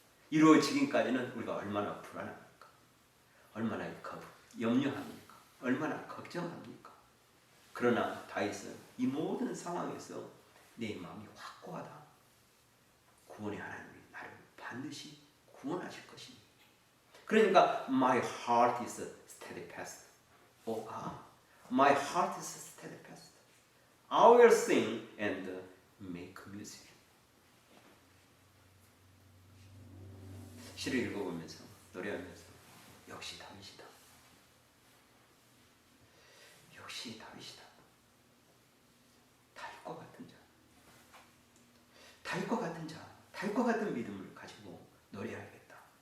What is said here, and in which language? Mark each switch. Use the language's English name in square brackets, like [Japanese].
[Korean] 이루어지기까지는 우리가 얼마나 불안합니까? 얼마나 염려합니까? 얼마나 걱정합니까? 그러나 다윗은 이 모든 상황에서 내 마음이 확고하다. 구원의 하나님이 나를 반드시 구원하실 것입니다. 그러니까 [English] my heart is steadfast. Oh God, my heart is steadfast. I will sing and make music. [Korean] 시를 읽어보면서 노래하면서 역시 다윗이다. 역시 다윗이다. 다윗과 같은 자. 다윗과 같은 자. 다윗과 같은 믿음을 가지고 노래하겠다.